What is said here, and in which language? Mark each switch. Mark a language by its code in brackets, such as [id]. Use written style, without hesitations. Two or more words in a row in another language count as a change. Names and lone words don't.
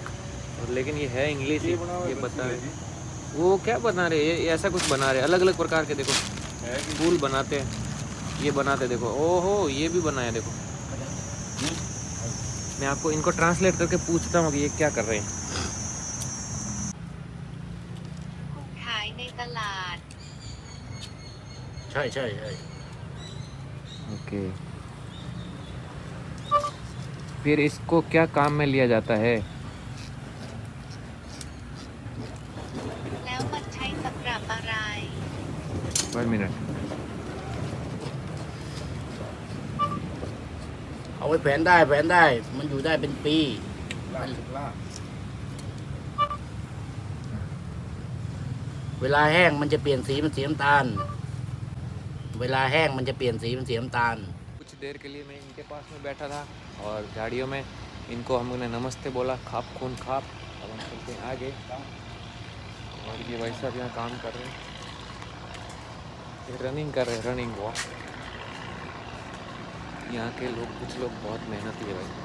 [hi] और लेकिन ये है इंग्लिश ही, ये बता रहे वो क्या बना रहे हैं, ये ऐसा कुछ बना रहे हैं अलग अलग प्रकार के। देखो फूल बनाते हैं, ये बनाते देखो। ओहो ये भी बनाया देखो। मैं आपको इनको ट्रांसलेट करके पूछता हूँ कि ये क्या कर रहे हैं। [th] ขายในตลาด ใช่ใช่ใช่ [hi] ओके, फिर इसको क्या काम में लिया जाता है? [th] แล้วมันใช้สำหรับอะไร [hi] 1 मिनट। [th] เอาไว้แผนได้แผนได้ มันอยู่ได้เป็นปีเวลาแห้งมันจะเปลี่ยนสีเป็นสีน้ำตาล เวลาแห้งมันจะเปลี่ยนสีเป็นสีน้ำตาล [hi] कुछ देर के लिए मैं इनके पास में बैठा था और झाड़ियों में इनको हम लोगों ने नमस्ते बोला, [th] ขอบคุณครับ. [hi] अब हम चलते हैं आगे। और ये भाई साहब यहाँ काम कर रहे हैं, ये रनिंग कर रहे हैं, [en] running walk. [hi] यहाँ के लोग कुछ लोग बहुत मेहनती है भाई।